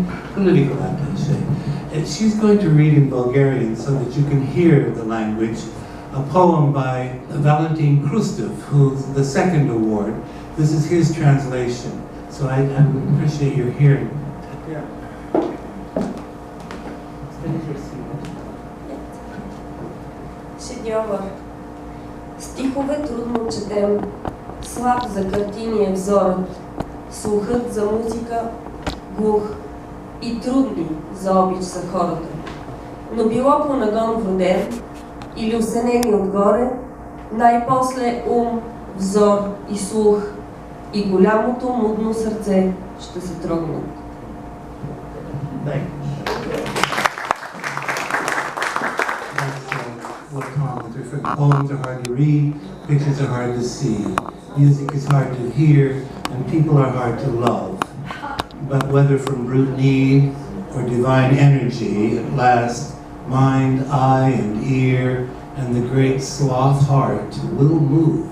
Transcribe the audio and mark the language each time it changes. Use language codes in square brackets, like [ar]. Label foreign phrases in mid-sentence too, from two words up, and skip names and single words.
[en] And she's going to read in Bulgarian so that you can hear the language, a poem by Valentin Krustev, who's the second award. This is his translation, so I would appreciate your hearing. Yeah. [bg] Шедьовър. Стихове трудно четем, слаб за картини е взорът. слухът за музика, глух и трудни за обич за хората. Но било по нагон вроден или осенени отгоре, най-после ум, взор и слух и голямото мудно сърце ще се трогнат. [en] What comments refer. Poems are hard to read, pictures are hard to see, music is hard to hear, and people are hard to love. But whether from brute need or divine energy, at last, mind, eye, and ear, and the great sloth heart will move.